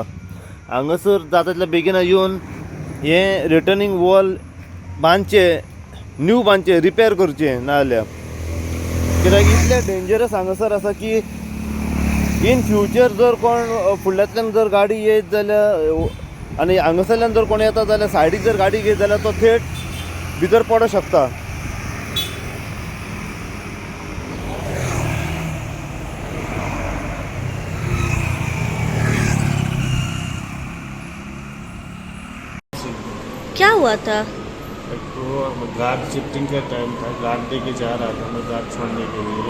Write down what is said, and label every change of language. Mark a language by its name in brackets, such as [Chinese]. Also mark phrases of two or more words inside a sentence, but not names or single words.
[Konkani] हांगासर जाता तितले बेगीन येवन हे [English] returning wall [Konkani] बांदचे, न्यू बांदचे, रिपेर करचे नाजाल्यार, कित्याक इतले डेंजरस हांगासर आसा की [English] in future [Konkani] जर कोण फुडल्यांतल्यान जर गाडी येत जाल्यार आनी हांगासरल्यान जर कोण येता जाल्यार सायडीक जर गाडी घेत जाल्यार तो थेट भितर पडूंक शकता। [Hindi] क्या हुआ था? तो [English] guard shifting [Hindi] का टाइम था, गार्ड दे के जा रहा था मैं गार्ड छोड़ने के लिए।